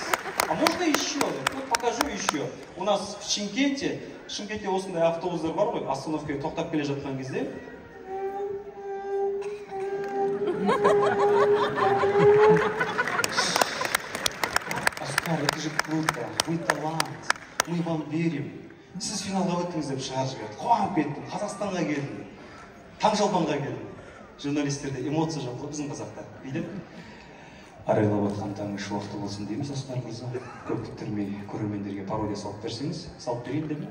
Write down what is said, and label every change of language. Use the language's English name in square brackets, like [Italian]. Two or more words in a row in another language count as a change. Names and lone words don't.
[Russian] А можно еще? Вот покажу еще. У нас в Шымкенте [Kazakh] осындай автобустар бар ғой, остановкаға тоқтап келе жатқан кезде. [Russian] Оскар, это же круто, вы талант, мы вам верим. [Kazakh] Сіз финалға өттіңіз деп шығарып жіберді. Қуанып кеттім, Қазақстанға келдім, Таңшолпанға келдім. Журналистерде эмоция жоқ қой біздің қазақта. Бүйтіп арайлап отқан таңы шуақты болсын дейміз, Оскар мырза. Көп күттірмей көрермендерге пародия салып берсеңіз, салып берейін деп.